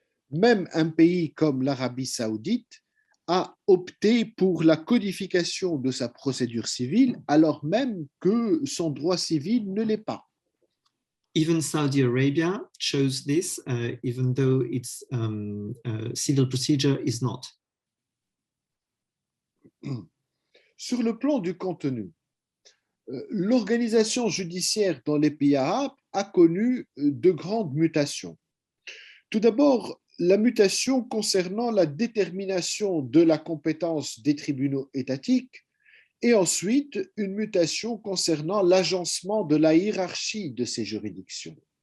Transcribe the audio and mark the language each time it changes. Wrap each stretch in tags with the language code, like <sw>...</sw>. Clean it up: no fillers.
<fr>Même un pays comme l'Arabie saoudite a opté pour la codification de sa procédure civile alors même que son droit civil ne l'est pas.</fr> <en>Even Saudi Arabia chose this, even though its civil procedure is not.</en> <fr>Sur le plan du contenu, l'organisation judiciaire dans les pays arabes a connu de grandes mutations. Tout d'abord, la mutation concernant la détermination de la compétence des tribunaux étatiques et ensuite une mutation concernant l'agencement de la hiérarchie de ces juridictions.</fr>